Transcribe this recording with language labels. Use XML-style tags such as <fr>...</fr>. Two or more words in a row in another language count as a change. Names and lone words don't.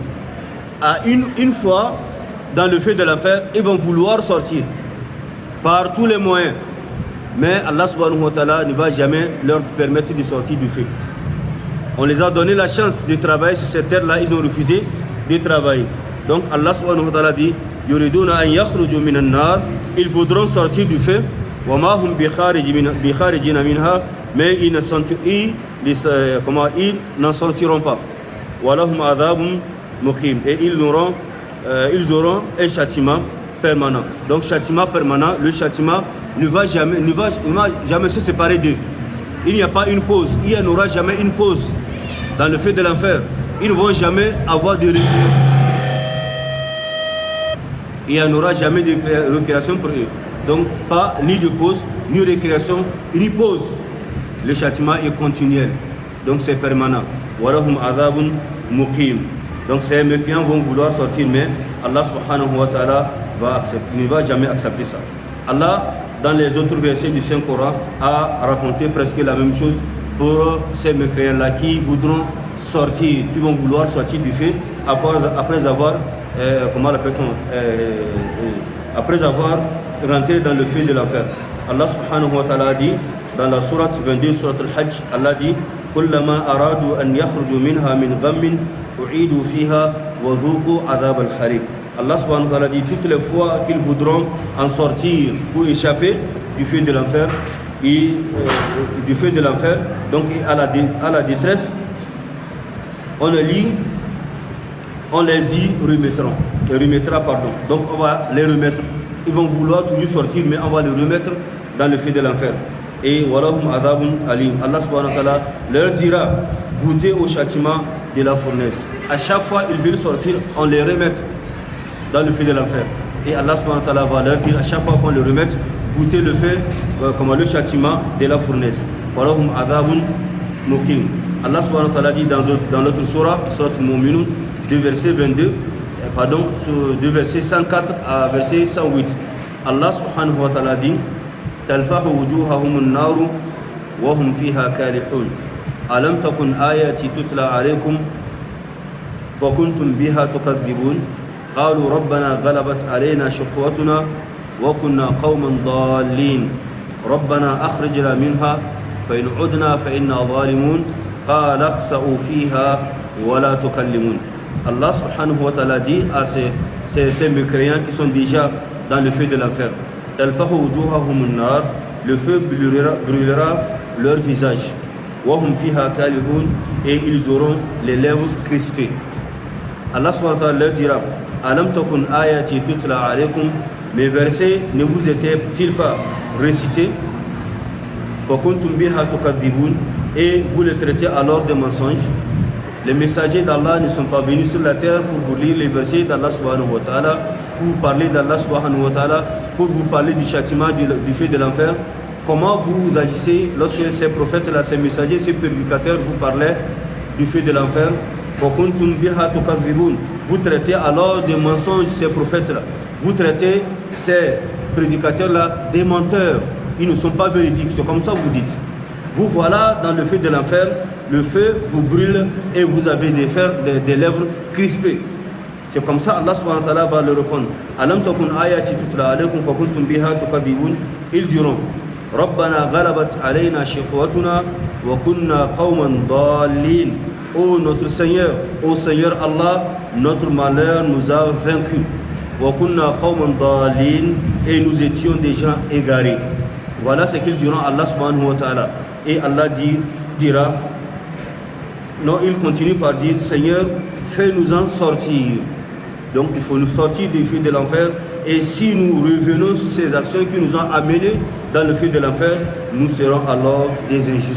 <fr>Une fois dans le feu de l'enfer, ils vont vouloir sortir par tous les moyens. Mais</fr> <ar>الله سبحانه وتعالى</ar> <fr>ne va jamais leur permettre de sortir du feu. On les a donné la chance de travailler sur cette terre-là, ils ont refusé de travailler.</fr> <ar>Donc الله سبحانه وتعالى dit يريدون أن يخرجوا من النار,</ar> <fr>ils voudront sortir du feu,</fr> <ar>وما هم بخارجين منها,</ar> <fr>mais ils n'en sortiront pas.</fr> <ar>ولهم عذاب مقيم,</ar> <fr>et ils auront un châtiment permanent. Donc châtiment permanent, le châtiment ne va jamais se séparer d'eux. Il n'y a pas une pause, il n'y en aura jamais une pause dans le feu de l'enfer. Ils ne vont jamais avoir de récréation. Il n'y en aura jamais de récréation pour eux. Donc pas ni de pause, ni récréation, ni pause. Le châtiment est continuel. Donc c'est permanent.</fr> <ar>ولهم عذاب مقيم.</ar> <fr>Donc ces mécréants vont vouloir sortir, mais</fr> <ar>الله سبحانه وتعالى</ar> <fr>ne va jamais accepter ça. Allah, dans les autres versets du Saint-Coran, a raconté presque la même chose pour ces mécréants-là qui voudront sortir, qui vont vouloir sortir du feu après avoir, après avoir rentré dans le feu de l'enfer.</fr> <ar>الله سبحانه وتعالى</ar> <fr>dit, dans la sourate 22, sourate al-Hajj, Allah dit</fr> <ar>كُلَّمَا أَرَادُوا أَنْ يَخْرُجُوا مِنْهَا مِنْ غَمٍّ أُعِيدُوا فِيهَا وَذُوقُوا عَذَابَ الْحَرِيقِ. الله سبحانه وتعالى</ar> <fr>dit toutes les fois qu'ils voudront en sortir pour échapper du feu de l'enfer, donc à la détresse, on les y remettra. Donc on va les remettre. Ils vont vouloir toujours sortir, mais on va les remettre dans le feu de l'enfer. Et</fr> <ar>ولهم عذاب أليم. الله سبحانه وتعالى</ar> <fr>leur dira goûtez au châtiment de la fournaise. À chaque fois ils veulent sortir, on les remet dans le feu de l'enfer. Et</fr> <ar>الله سبحانه وتعالى</ar> <fr>va leur dire à chaque fois qu'on les remet, goûtez le feu, comme le châtiment de la fournaise.</fr> <ar>ولهم عذاب مقيم. الله سبحانه وتعالى</ar> <fr>dit dans notre surah, surat al-Mu'minun, de verset 22, de verset 104 à verset 108.</fr> <ar>الله سبحانه وتعالى dit تلفح وجوههم النار وهم فيها كالحون ألم تكن آياتي تتلى عليكم فكنتم بها تكذبون قالوا ربنا غلبت علينا شقوتنا وكنا قوما ضالين ربنا أخرجنا منها فإن عدنا فإنا ظالمون قال اخسأوا فيها ولا تكلمون. الله سبحانه وتعالى</ar> <fr>dit à ces mécréants qui sont déjà dans le feu de l'enfer,</fr> <ar>تلفح وجوههم النار,</ar> <fr>le feu brûlera leur visage,</fr> <ar>وهم فيها كالحون,</ar> <fr>et ils auront les lèvres crispées.</fr> <ar>الله سبحانه وتعالى</ar> <fr>leur dira</fr> <ar>ألم تكن آياتي تتلى عليكم,</ar> <fr>mes versets ne vous étaient-ils pas récités,</fr> <ar>فكنتم بها تكذبون,</ar> <fr>et vous les traitez alors de mensonges. Les messagers d'Allah ne sont pas venus sur la terre pour vous lire les versets d'Allah</fr> <ar>سبحانه وتعالى,</ar> <fr>pour vous parler d'Allah</fr> <ar>سبحانه وتعالى,</ar> <fr>pour vous parler du châtiment du feu de l'enfer. Comment vous agissez lorsque ces prophètes-là, ces messagers, ces prédicateurs vous parlaient du feu de l'enfer? Vous traitez alors de mensonges ces prophètes-là. Vous traitez ces prédicateurs-là des menteurs. Ils ne sont pas véridiques, c'est comme ça que vous dites. Vous voilà dans le feu de l'enfer, le feu vous brûle et vous avez des lèvres crispées. C'est comme ça</fr> <ar>الله سبحانه وتعالى</ar> <fr>va le répondre.</fr> <ar>ألم تكن آياتي تتلى عليكم فكنتم بها تكذبون.</ar> <fr>Ils diront</fr> <ar>ربنا غلبت علينا شقوتنا وكنا قوما ضالين.</ar> <fr>Ô notre Seigneur, ô Seigneur Allah, notre malheur nous a vaincus.</fr> <ar>وكنا قوما ضالين,</ar> <fr>et nous étions des gens égarés. Voilà ce qu'ils diront</fr> <ar>الله سبحانه وتعالى.</ar> <fr>Et Allah dira, non, il continue par dire, Seigneur, fais-nous en sortir. Donc il faut nous sortir du feu de l'enfer. Et si nous revenons sur ces actions qui nous ont amenés dans le feu de l'enfer, nous serons alors des injustes.</fr>